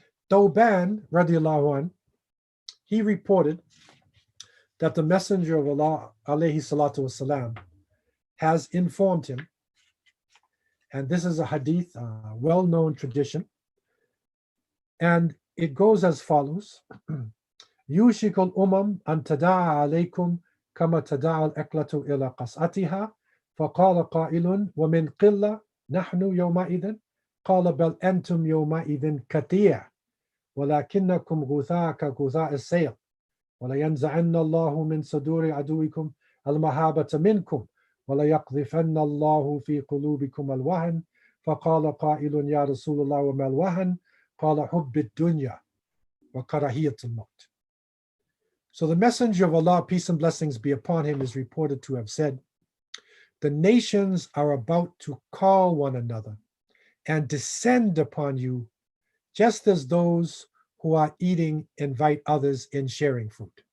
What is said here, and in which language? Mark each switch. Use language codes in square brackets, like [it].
[en] Thawban, radiallahu anh, he reported that the Messenger of Allah, alayhi salatu wasalam, has informed him, and this is a hadith, a well-known tradition, and it goes as follows. [ar] يوشك الأمم أن تداعى عليكم كما تداعى الأكلة إلى قصعتها فقال قائل ومن قلة نحن يومئذ قال بل أنتم يومئذ كثير ولكنكم غثاء كغثاء السيل ولينزعن الله من صدور عدوكم المهابة منكم وليقذفن الله في قلوبكم الوهن فقال قائل يا رسول الله وما الوهن قال حب الدنيا وكراهية الموت. [en] So the Messenger of Allah, peace and blessings be upon him, is reported to have said, the nations are about to call one another and descend upon you, just as those who are eating invite others in sharing food.